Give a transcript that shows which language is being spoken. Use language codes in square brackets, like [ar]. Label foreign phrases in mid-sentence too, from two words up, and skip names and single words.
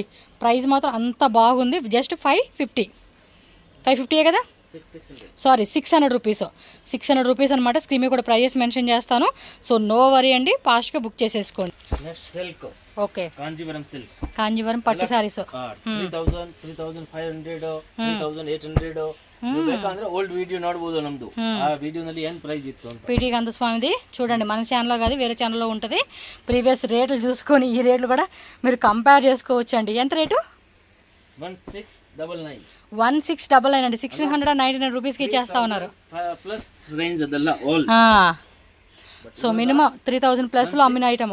[te] ప్రైస్ మాత్రం అంత బాగుంది. జస్ట్ 550 కదా, సారీ 600 రూపీస్. 600 రూపీస్ అనమాట. స్క్రీన్ మీద కూడా [en] prices mention [te] చేస్తాను. [en] so no worry [te] అండి, ఫాస్ట్గా బుక్ చేసేసుకోండి. ఓకే, కాంజీవరం పట్టు సారీస్ [kn] 3000, 3500, 3800 ಬೇಕಂದ್ರೆ [en] old video [kn] ನೋಡಬಹುದು. ನಮ್ದು ಆ ವಿಡಿಯೋನಲ್ಲಿ ಏನ್ ಪ್ರೈಸ್ ಇತ್ತು ಅಂತ [te] పిడి గంధస్వామిది చూడండి. మన ఛానల్లో కాదు, వేరే ఛానల్లో ఉంటుంది. ప్రీవియస్ రేట్లు చూసుకొని ఈ రేట్లు కూడా మీరు కంపేర్ చేసుకోవచ్చు అండి. ఎంత రేటు? 1699 అండి. 699 రూపీస్కి ఇచ్చేస్తా ఉన్నారు. [en] plus range ಅದಲ್ಲ ఆల్. [te] సో మినిమం 3000 ప్లస్ లో అమ్మిన ఐటమ్